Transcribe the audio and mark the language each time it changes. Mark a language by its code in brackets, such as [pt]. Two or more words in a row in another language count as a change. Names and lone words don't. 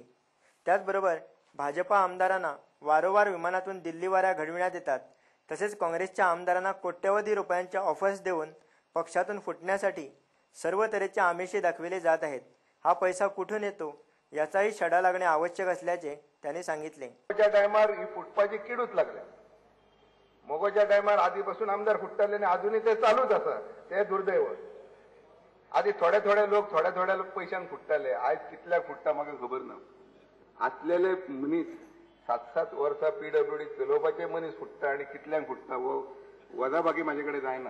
[mr] त्याचबरोबर भाजपा आमदारांना वारंवार विमानातून दिल्लीवाऱ्या घडविण्यात येतात, तसेच काँग्रेसच्या आमदारांना कोट्यवधी रुपयांच्या ऑफर्स देऊन पक्षातून फुटण्यासाठी सर्व तऱ्हेचे आमिषे दाखविले जात आहेत। हा पैसा कुठून येतो याचाही छडा लागणे आवश्यक असल्याचे त्यांनी सांगितले। [kok] टायमार ही फुटपाची किडूच लागल्या। मोगोच्या टायमार आधीपासून आमदार फुटताले आणि अजूनही ते चालूच असा, ते दुर्दैव। आधी थोडे थोडे लोक पैशान फुटताले, आज कितल्या फुटता म्हाका खबर ना। असलेले मनीस 7-7 वर्सां पीडब्ल्यूडी चलोवपाचे मनीस फुटता आणि कितल्यांक फुटता वो वजाबाकी माझ्याकडे जायना।